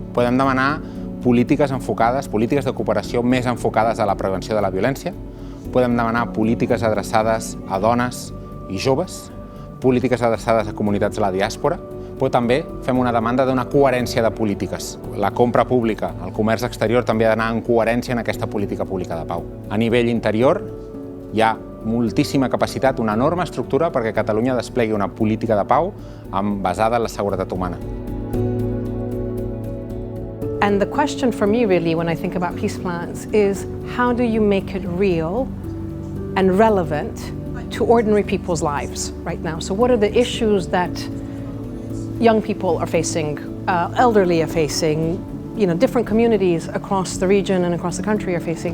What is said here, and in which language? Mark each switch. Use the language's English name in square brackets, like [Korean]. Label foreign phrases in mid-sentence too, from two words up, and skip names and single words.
[Catalan] Podem demanar polítiques de cooperació més enfocades a la prevenció de la violència, podem demanar polítiques adreçades a dones i joves, polítiques adreçades a comunitats de la diàspora, però també fem una demanda d'una coherència de polítiques. La compra pública, el comerç exterior també ha d'anar en coherència en aquesta política pública de pau. A nivell interior hi ha moltíssima capacitat, una enorme estructura perquè Catalunya desplegui una política de pau basada en la seguretat humana. [English] And the question for me really when I think about peace plans is how do you make it real and relevant to ordinary people's lives right now? So what are the issues that young people are facing, elderly are facing, different communities across the region and across the country are facing?